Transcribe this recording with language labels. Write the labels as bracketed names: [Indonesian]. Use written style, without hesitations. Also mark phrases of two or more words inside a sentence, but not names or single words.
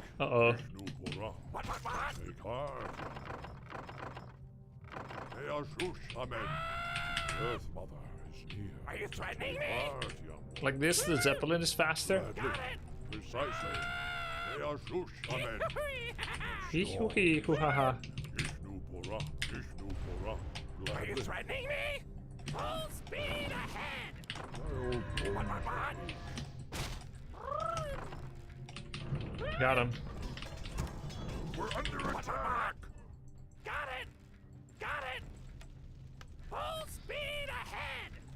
[English] Uh-oh. Take heart. They are Shush. Amen. Earth Mother is near. Are you threatening me? Heart, young one. Like this, the Zeppelin is faster. Precisely. They are Shush. Amen. Hee-hoo-hee-hoo-ha-ha. Ishnu Pura. Ishnu Pura. Are you threatening me? Full speed ahead. My old bones. Got him. We're under attack! Got it! Got it! Full speed ahead!